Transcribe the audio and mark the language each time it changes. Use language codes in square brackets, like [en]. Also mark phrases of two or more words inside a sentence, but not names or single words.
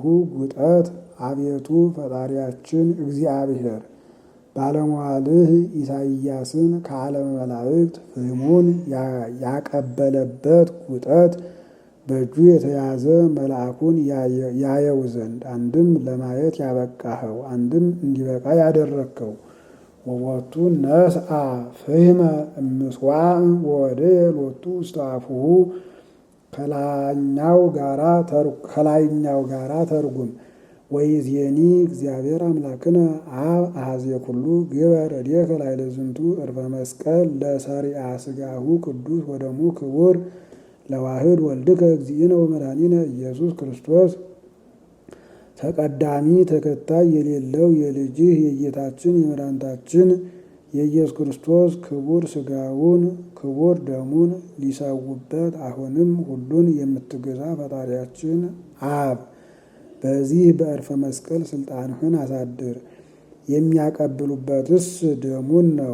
[am] ጉጠት። አቤቱ ፈጣሪያችን እግዚአብሔር ባለሟልህ ኢሳይያስን ከዓለመ መላእክት ፍህሙን ያቀበለበት ጉጠት በእጁ የተያዘ መልአኩን ያየው ዘንድ አንድም ለማየት ያበቃኸው አንድም እንዲበቃ ያደረግከው [gez] ወወቱ ነስአ ፍህመ እምስዋዕ ወወደየ ሎቱ ውስተ አፉሁ [am] ከላይኛው ጋራ ተርጉም። [gez] ወይዜኒ እግዚአብሔር አምላክነ አብ አኀዜ ኩሉ ግበር እዴከ ላዕለ ዝንቱ ዕርፈ መስቀል ለሰሪአ ሥጋሁ ቅዱስ ወደሙ ክቡር ለዋህድ ወልድከ እግዚእነ ወመድኃኒነ ኢየሱስ ክርስቶስ። [am] ተቀዳሚ ተከታይ የሌለው የልጅህ የጌታችን የመድኃኒታችን የኢየሱስ ክርስቶስ ክቡር ሥጋውን ክቡር ደሙን ሊሰውበት አሁንም ሁሉን የምትገዛ ፈጣሪያችን አብ በዚህ በዕርፈ መስቀል ስልጣንህን አሳድር። የሚያቀብሉበትስ ደሙን ነው።